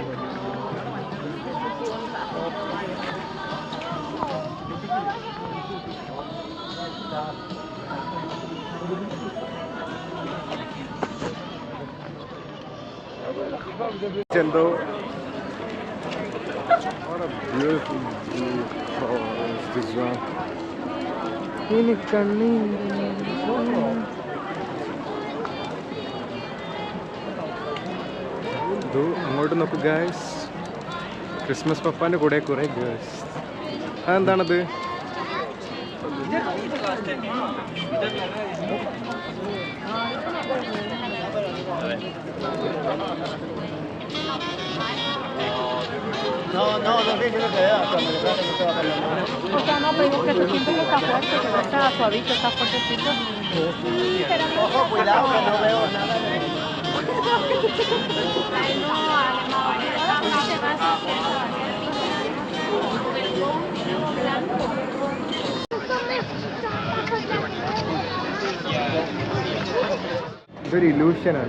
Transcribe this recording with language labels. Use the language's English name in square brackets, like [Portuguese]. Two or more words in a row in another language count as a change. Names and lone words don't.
[Malayalam] എന്തോ ഇനി അങ്ങോട്ട് നോക്കൂ ഗായ്സ്, ക്രിസ്മസ് പപ്പാൻ്റെ കൂടെ കുറേ ഗേൾസ്. അതെന്താണത്? [Spanish] No, creo que ya, cuando le trata que te va a caer. O sea, no, pero es que se siente que está fuerte, que no está suavito, está fuertecito. Ojo, cuidado que no veo nada de... [Malayalam] ഇതൊരു ഇലൂഷനാണ്.